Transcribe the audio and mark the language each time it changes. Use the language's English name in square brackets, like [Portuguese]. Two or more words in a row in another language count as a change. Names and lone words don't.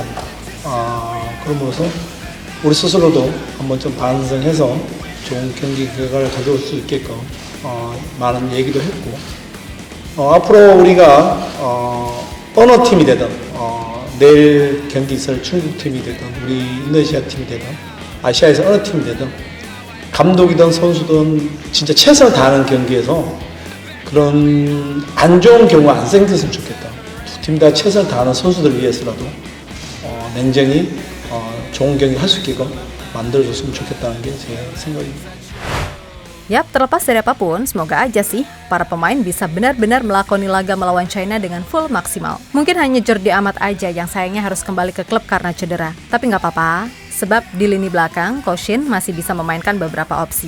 [Korean] 그러면서 우리 스스로도 한번 좀 반성해서 좋은 경기 결과를 가져올 수 있게끔 많은 얘기도 했고, 앞으로 우리가 어느 팀이 되든 내일 경기 있을 중국 팀이 되든 우리 인도네시아 팀이 되든 아시아에서 어느 팀이 되든 감독이든 선수든 진짜 최선을 다하는 경기에서 그런 안 좋은 경우 안 생겼으면 좋겠다. 두 팀 다 최선을 다하는 선수들을 위해서라도 냉정히 좋은 경기 할 수 있게끔 만들어줬으면 좋겠다는 게 제 생각입니다. [Indonesian] Yap, terlepas dari apapun, semoga aja sih para pemain bisa benar-benar melakoni laga melawan China dengan full maksimal. Mungkin hanya Jordi Amat aja yang sayangnya harus kembali ke klub karena cedera. Tapi nggak apa-apa, sebab di lini belakang, Koshin masih bisa memainkan beberapa opsi.